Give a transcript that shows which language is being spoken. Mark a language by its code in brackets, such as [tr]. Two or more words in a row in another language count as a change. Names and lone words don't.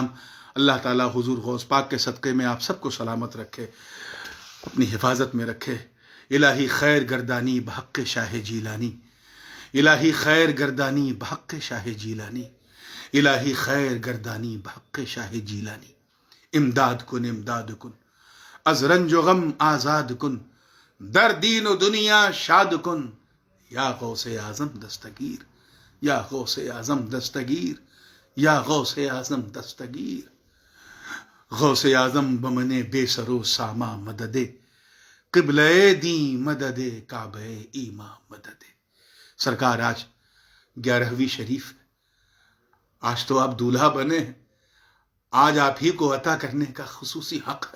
[ur] اللہ تعالیٰ حضور غوث پاک کے صدقے میں آپ سب کو سلامت رکھے، اپنی حفاظت میں رکھے. [fa] الہی خیر گردانی بحق شاہ جیلانی، الہی خیر گردانی بحق شاہ جیلانی، الہی خیر گردانی بحق شاہ جیلانی، امداد کن امداد کن، از رنج و غم آزاد کن، در دین و دنیا شاد کن، یا غوث اعظم دستگیر، یا غوث اعظم دستگیر، یا غوث اعظم دستگیر، غوث اعظم بمن بے سرو ساما مدد، قبلہ دین مدد، کعبہ ایماں مدد۔ [ur] سرکار آج 11ویں شریف ہے، آج تو آپ دولہا بنے ہیں، آج آپ ہی کو عطا کرنے کا خصوصی حق ہے۔